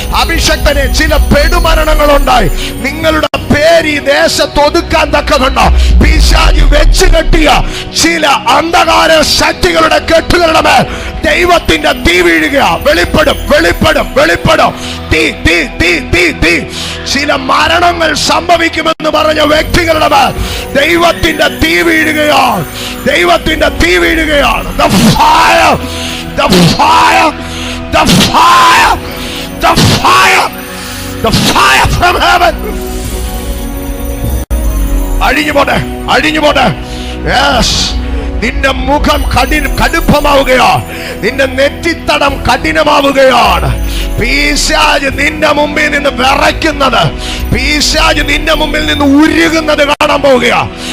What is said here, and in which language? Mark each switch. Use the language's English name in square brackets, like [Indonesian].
[Malayalam] അഭിഷക്തനെ ചില പെടുമരണങ്ങളുണ്ടായി. നിങ്ങളുടെ പേര് ഈ ദേശത്ത് ഒതുക്കാൻ തക്കവണ്ണോ പിശാച് വെച്ച് കെട്ടിയ ചില അന്ധകാര ശക്തികളുടെ കെട്ടുകളുടെ മേൽ ദൈവത്തിന്റെ തീ വീഴുക. വെളിപ്പെടും, വെളിപ്പെടും, വെളിപ്പെടും. തീ, തീ, തീ, തീ, തീ. ചില മരണങ്ങൾ സംഭവിക്കുമെന്ന് പറഞ്ഞ വ്യക്തികളുടെ മേൽ ദൈവത്തിന്റെ തീ വീഴുകയാണ്. ദൈവത്തിന്റെ തീ വീഴുകയാണ്. [English] The fire, the fire, the fire, the fire, the fire from heaven. [Malayalam] അഴിഞ്ഞു പോട്ടെ, അഴിഞ്ഞു പോട്ടെ. യെസ്, നിന്റെ മുഖം കടുപ്പമാവുകയാണ്, നിന്റെ നെറ്റിത്തടം കഠിനമാവുകയാണ്. പിശാച് നിന്റെ മുമ്പിൽ നിന്ന് വിറയ്ക്കുന്നത്, പിശാച് നിന്റെ മുമ്പിൽ നിന്ന് ഉരുകുന്നത് കാണാൻ പോവുകയാ.